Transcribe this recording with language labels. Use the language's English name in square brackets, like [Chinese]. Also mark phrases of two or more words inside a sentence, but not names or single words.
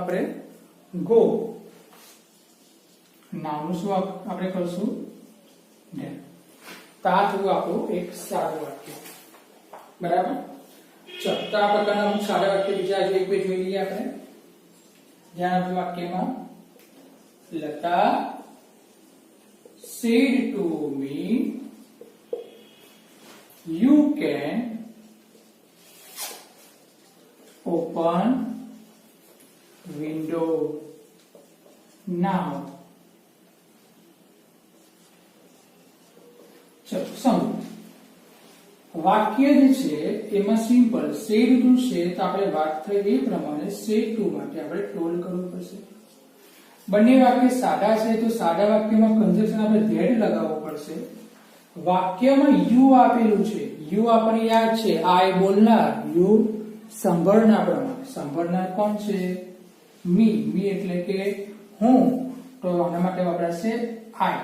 [Gujarati] આપણે ગો. નામ નું શું આપણે કરશું? ધેટ. તો આ થયું આપણું એક સારું વાક્ય. બરાબર? ચલો તો આ પ્રકારના અમુક સારા વાક્ય બીજા એક બે જોઈ લઈએ આપણે. ધ્યાન આપજો વાક્યમાં. [English] લતા said to me you can open window now. [Gujarati] ચલો સમજો. વાક્ય જે છે એમાં [English] simple said to [Gujarati] છે તો આપણે વાત થઈ એ પ્રમાણે [English] said to [Gujarati] માટે આપણે ટોલ્ડ કરવું પડશે. બંને વાક્ય સાદા છે તો સાદા વાક્યમાં કન્જક્શન આપણે ધેટ લગાવવું પડશે. વાક્યમાં યુ આપેલું છે. યુ આપણને યાદ છે આઈ બોલનાર, યુ સાંભળનાર પ્રમાણે. સાંભળનાર કોણ છે? મી એટલે કે હું, તો આના માટે વપરાશે આઈ.